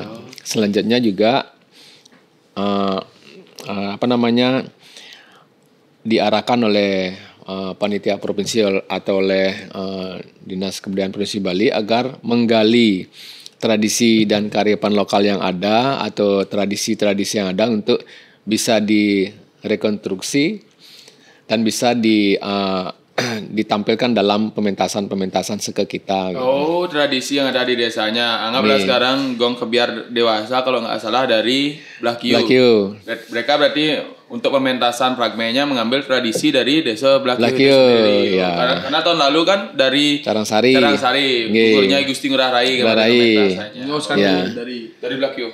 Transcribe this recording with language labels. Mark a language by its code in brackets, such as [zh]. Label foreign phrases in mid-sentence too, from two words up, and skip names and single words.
[id] Selanjutnya juga diarahkan oleh panitia provinsi atau oleh Dinas Kebudayaan Provinsi Bali agar menggali tradisi dan kearifan lokal yang ada atau tradisi-tradisi yang ada untuk bisa direkonstruksi dan bisa ditampilkan dalam pementasan seke-kita. Gitu. Oh, tradisi yang ada di desanya. Anggaplah sekarang gong kebiar dewasa kalau nggak salah dari Blakiu. Mereka berarti untuk pementasan fragmennya mengambil tradisi dari desa Blakiu sendiri. Ya. Karena tahun lalu kan dari Carangsari. Gugurnya Gusti Ngurah Rai pementasannya. Dari Blakiu.